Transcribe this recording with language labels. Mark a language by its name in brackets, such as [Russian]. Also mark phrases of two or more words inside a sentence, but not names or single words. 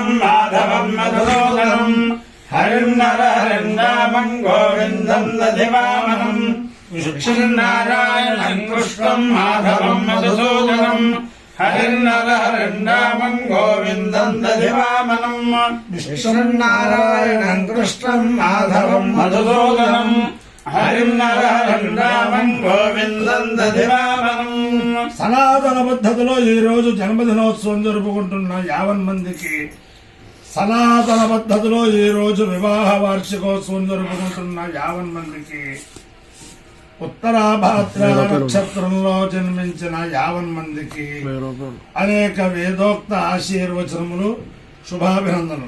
[Sanskrit] माधवं मधुसूदनं हरिं नरहरिं गोविंदं दधिवामनं विष्णु नारायणं कृष्णं माधवं मधुसूदनं हरिन्नरहरिन्नामं गोविन्दं दधिवामनं विष्णुनारायणं कृष्णं माधवं मधुसूदनं हरिन्नरहरिन्नामं गोविन्दं दधिवामनं [Telugu] సనాతన పద్ధతిలో ఈ రోజు జన్మదినోత్సవం జరుపుకుంటున్న 50 మందికి, సనాతన పద్ధతిలో ఈ రోజు వివాహ వార్షికోత్సవం జరుపుకుంటున్న 50 మందికి, ఉత్తరాభాద్ర నక్షత్రంలో జన్మించిన 50 మందికి అనేక వేదోక్త ఆశీర్వచనములు, శుభాభినందనలు.